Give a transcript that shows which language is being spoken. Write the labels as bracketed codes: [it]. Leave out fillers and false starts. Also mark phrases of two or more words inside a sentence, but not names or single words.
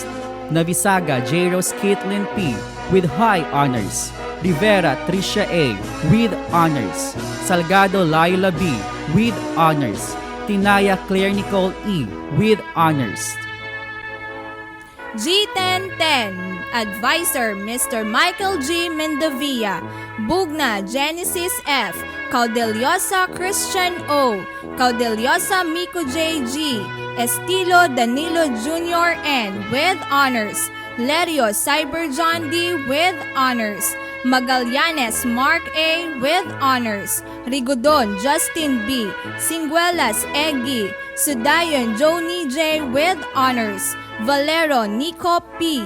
[en] Navisaga J. Caitlin P. with high honors. Rivera Tricia A. with honors. Salgado Laila B. with honors. Tinaya Claire Nicole E. with honors. G1010, Advisor Mr. Michael G. Mendavia. Bugna Genesis F. Caudeliosa Christian O. Caudeliosa Miko J. G. Estilo Danilo Jr. N. with honors. Lerio Cyber John D. with honors. Magallanes Mark A. with honors. Rigodon Justin B. Singuelas Eggy. Sudayon Joni J. with honors. Valero Nico P.